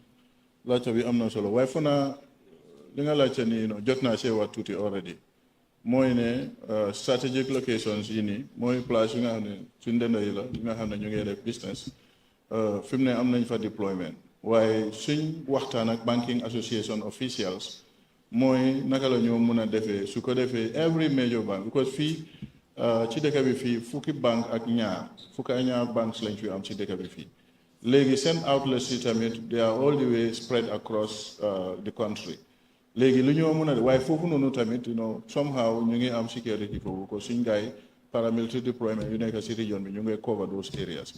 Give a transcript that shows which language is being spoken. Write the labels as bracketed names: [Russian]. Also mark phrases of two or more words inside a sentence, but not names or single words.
[Wolof] laajte bi am na solo waaye foo naa li nga laajte nii jot naa see wax tuuti already mooy ne [English] strategic locations [Wolof] yi nii mooy place yi nga xam ne suñ denda yi la yi nga xam ne ñu ngi def business fi mu ne am nañ fa deployment waaye suñ waxtaan ak [English] banking association officials [Wolof] mooy naka la ñoo mun a defee su ko defee [English] every major bank because [Wolof] fii ci dëkk bi fii fukki bank ak ñaar fukki ak ñaar banks lañ fi am ci dëkk bi fii léegi seen outlets yi tamit [English] they are all the way spread across the country [Wolof] léegi lu ñoo mun a waaye foofu noonu tamit somehow ñu ngi am security foofu ko suñ gaay [English] paramilitary deployment [Wolof] yu nekk ci région bi ñu ngi [English] cover those areas